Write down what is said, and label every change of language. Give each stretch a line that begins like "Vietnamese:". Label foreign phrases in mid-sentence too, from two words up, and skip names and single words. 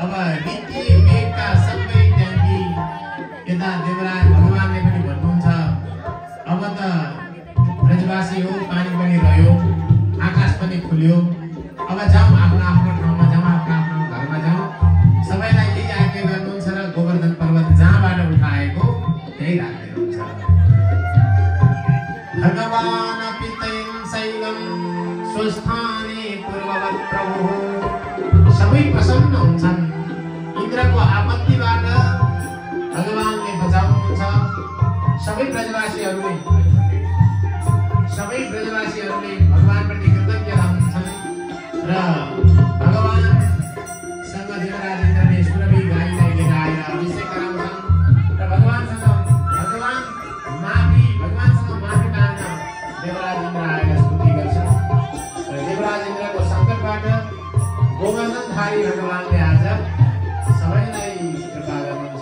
Nepali: रीति वेगका सबै त्यागी यता देवराज भगवानले पनि भन्नुहुन्छ अब त ब्रजवासी हो, पानी पनि रह्यो, आकाश पनि खुल्यो, अब जाउँ आफ्नो आफ्नो ठाउँमा जाउँ, आफ्नो आफ्नो घरमा जाउँ। सबैलाई यही आज्ञा गर्नुहुन्छ र गोवर्धन पर्वत जहाँबाट उठाएको त्यही राख्दै हुन्छ।
Sanskrit: भगवान् पितयं शैलं स्वस्थाने पूर्ववत् प्रभुः।
Nepali: सबै प्रसन्न हुन्छन्। इन्द्रको आपत्तिबाट भगवानले बचाउनुहुन्छ। सबै ब्रजवासीहरूले भगवानप्रति कृतज्ञ हुन्छन् र भगवानसँग देवराज इन्द्रले सुरभि गाईलाई लिएर आएर अभिषेक गराउँछन् र भगवानसँग माफी माग्न देवराज इन्द्र आएर स्तुति गर्छन् र देवराज इन्द्रको सङ्कटबाट गोवर्धनधारी भगवानले आज सबैलाई कृपा गर्नुहुन्छ।